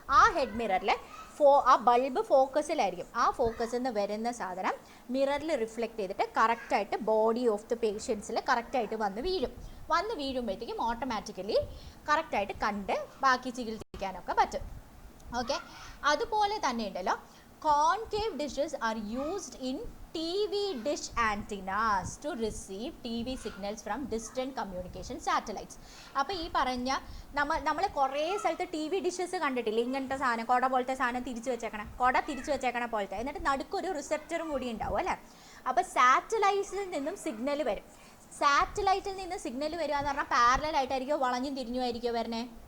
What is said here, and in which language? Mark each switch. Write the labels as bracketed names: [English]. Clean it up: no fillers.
[Malayalam] ആ ഹെഡ് മിററിൽ ആ ബൾബ് ഫോക്കസിലായിരിക്കും. ആ ഫോക്കസിൽ നിന്ന് വരുന്ന സാധനം മിററിൽ റിഫ്ലക്റ്റ് ചെയ്തിട്ട് കറക്റ്റായിട്ട് ബോഡി ഓഫ് ദി പേഷ്യൻസിൽ കറക്റ്റായിട്ട് വന്ന് വീഴുമ്പോഴത്തേക്കും ഓട്ടോമാറ്റിക്കലി കറക്റ്റായിട്ട് കണ്ട് ബാക്കി ചികിത്സിക്കാനൊക്കെ പറ്റും. ഓക്കെ, അതുപോലെ തന്നെ ഉണ്ടല്ലോ [English] concave dishes are used in TV dish antennas to receive TV signals from distant communication satellites. [Malayalam] അപ്പോൾ ഈ പറഞ്ഞ നമ്മൾ കുറേ സ്ഥലത്ത് TV ഡിഷസ് കണ്ടിട്ടില്ലേ? ഇങ്ങനത്തെ സാധനം കുട പോലത്തെ സാധനം തിരിച്ചു വെച്ചേക്കണ പോലത്തെ, എന്നിട്ട് നടുക്കൊരു റിസെപ്റ്ററും കൂടി ഉണ്ടാവും അല്ലേ? അപ്പോൾ സാറ്റലൈറ്റിൽ നിന്നും സിഗ്നൽ വരും. സാറ്റലൈറ്റിൽ നിന്ന് സിഗ്നൽ വരിക എന്ന് പറഞ്ഞാൽ പാരലൽ ആയിട്ടായിരിക്കും, വളഞ്ഞും തിരിഞ്ഞുമായിരിക്കും വരണേ.